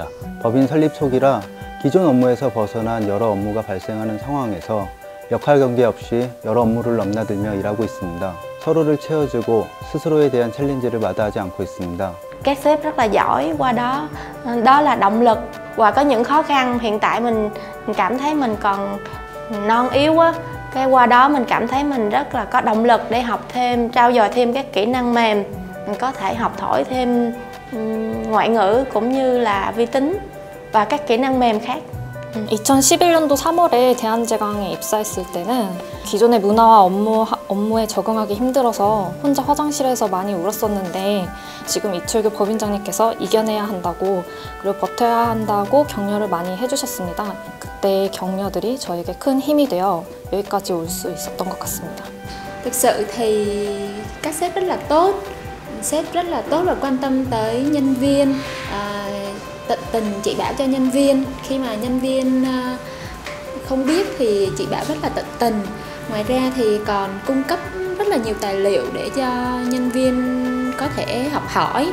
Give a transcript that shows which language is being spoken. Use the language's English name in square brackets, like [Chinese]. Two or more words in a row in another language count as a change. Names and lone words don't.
[Korean] 법인 설립 초기라 기존 업무에서 벗어난 여러 업무가 발생하는 상황에서 역할 경계 없이 여러 업무를 넘나들며 일하고 있습니다. 서로를 채워주고 스스로에 대한 챌린지를 마다하지 않고 있습니다. [Vietnamese] Các sếp rất là giỏi, qua đó là động lực. Và có những khó khăn hiện tại mình cảm thấy mình còn non yếu á, cái qua đó mình cảm thấy mình rất là có động lực để học thêm, trau dồi thêm các kỹ năng mềm, mình có thể học hỏi thêm ngoại ngữ cũng như là vi tính và các kỹ năng mềm khác. [Korean] 2011년도 3월에 대한제강에 입사했을 때는 기존의 문화와 업무에 적응하기 힘들어서 혼자 화장실에서 많이 울었었는데, 지금 이철규 법인장님께서 이겨내야 한다고, 그리고 버텨야 한다고 격려를 많이 해주셨습니다. 그때의 격려들이 저에게 큰 힘이 되어 여기까지 올 수 있었던 것 같습니다. [Vietnamese] Thực sự thì các sếp rất là tốt, sếp rất là tốt và quan tâm tới nhân viên, tận tình chỉ bảo cho nhân viên. Khi mà nhân viên không biết thì chị bảo rất là tận tình. Ngoài ra thì còn cung cấp rất là nhiều tài liệu để cho nhân viên có thể học hỏi.